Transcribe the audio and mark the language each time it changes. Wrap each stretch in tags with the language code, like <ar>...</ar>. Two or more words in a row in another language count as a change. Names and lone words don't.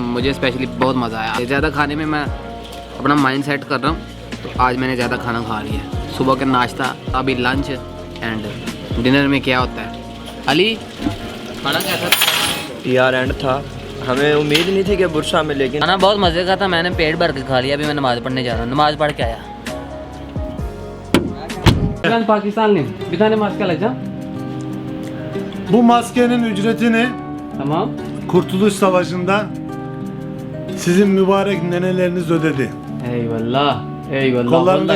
<ur>مجھے اسپیشلی بہت مزہ آیا۔ زیادہ کھانے میں میں اپنا</ur> <en>mind set</en> <ur>کر رہا ہوں، تو آج میں نے زیادہ کھانا کھا لیا. صبح کا ناشتہ، ابھی</ur> <en>lunch and dinner</en> <ur>میں کیا ہوتا ہے. علی، کھانا کیسا تھا? یار اینڈ تھا، ہمیں امید نہیں تھی کہ برسا میں، لیکن کھانا بہت مزے کا تھا۔ میں نے پیٹ بھر کے کھا لیا. ابھی میں نماز پڑھنے جا رہا ہوں، نماز پڑھ کے آیا.</ur> <tr>Pakistanlı. Bir tane maske alacağım. Bu maskenin ücreti ne? Tamam. Kurtuluş Savaşı'nda sizin mübarek neneleriniz ödedi. Eyvallah. Eyvallah. Kollarındaki</tr>